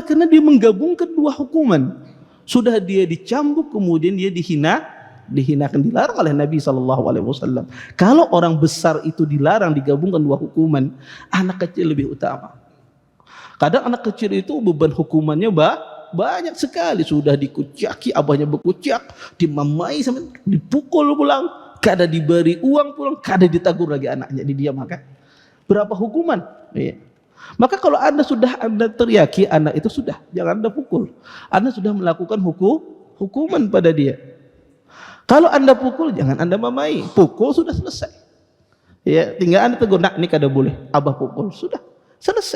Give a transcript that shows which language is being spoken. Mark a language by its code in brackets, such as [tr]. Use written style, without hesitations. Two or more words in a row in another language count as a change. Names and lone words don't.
[id] Karena dia menggabungkan dua hukuman. Sudah dia dicambuk, kemudian dia dihinakan, dilarang oleh Nabi SAW. Kalau orang besar itu dilarang digabungkan dua hukuman, anak kecil lebih utama. Kadang anak kecil itu beban hukumannya banyak sekali. Sudah dikucaki, abahnya berkucak, dimamai sampai dipukul pulang, kada diberi uang pulang, kada ditegur lagi anaknya, didiamkan. Berapa hukuman? Iya. Maka kalau Anda teriaki anak itu, sudah, jangan Anda pukul. Anda sudah melakukan hukuman pada dia. Kalau Anda pukul, jangan Anda mamai. Pukul sudah selesai. Ya, tinggal Anda tegur, nak, ini kada boleh, abah pukul, sudah selesai.